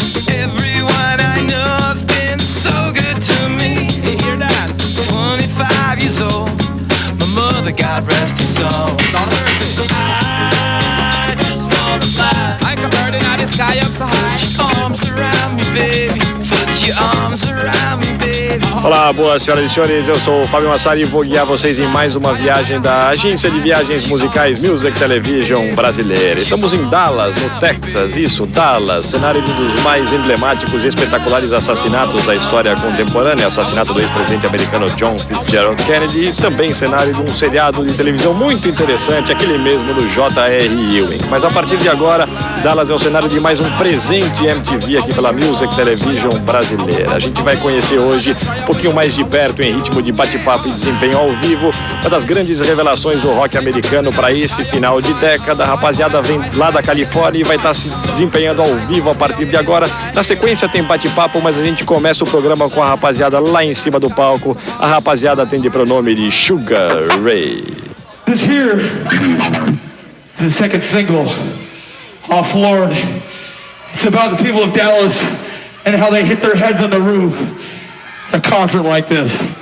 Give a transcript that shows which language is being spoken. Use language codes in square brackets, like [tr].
[en] Everyone I know has been so good to me. Hear that? 25 years old. My mother, God rest her soul. I just wanna fly like a bird in the sky up so high. Put your arms around me, baby. Put your arms around me, baby. [pt] Olá, boas senhoras e senhores, eu sou o Fábio Massari e vou guiar vocês em mais uma viagem da agência de viagens musicais Music Television brasileira. Estamos em Dallas, no Texas, isso, Dallas, cenário de um dos mais emblemáticos e espetaculares assassinatos da história contemporânea, assassinato do ex-presidente americano John Fitzgerald Kennedy, e também cenário de um seriado de televisão muito interessante, aquele mesmo do J.R. Ewing. Mas a partir de agora, Dallas é o cenário de mais um presente MTV aqui pela Music Television brasileira. A gente vai conhecer hoje um pouquinho mais de perto, em ritmo de bate-papo e desempenho ao vivo, uma das grandes revelações do rock americano para esse final de década. A rapaziada vem lá da Califórnia e vai estar se desempenhando ao vivo a partir de agora. Na sequência tem bate-papo, mas a gente começa o programa com a rapaziada lá em cima do palco. A rapaziada tem de pronome de Sugar Ray. [en] This here is the second single off Lord. It's about the people of Dallas and how they hit their heads on the roof at a concert like this.